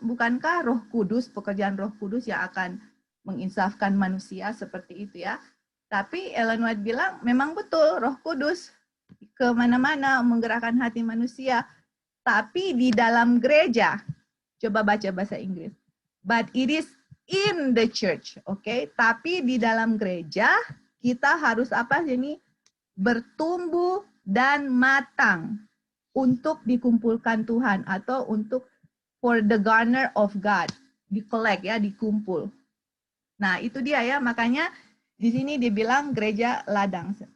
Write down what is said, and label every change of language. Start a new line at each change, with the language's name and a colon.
Indonesian: Bukankah Roh Kudus, pekerjaan Roh Kudus yang akan menginsafkan manusia seperti itu ya? Tapi Ellen White bilang memang betul Roh Kudus kemana-mana menggerakkan hati manusia. Tapi di dalam gereja, coba baca bahasa Inggris.
English: But it is in the church, oke?
Indonesian: Tapi di dalam gereja kita harus apa sini? Bertumbuh dan matang untuk dikumpulkan Tuhan atau untuk
English: for the garner of God,
Indonesian: di-collect ya, dikumpul. Nah, itu dia ya, makanya di sini dibilang gereja ladang.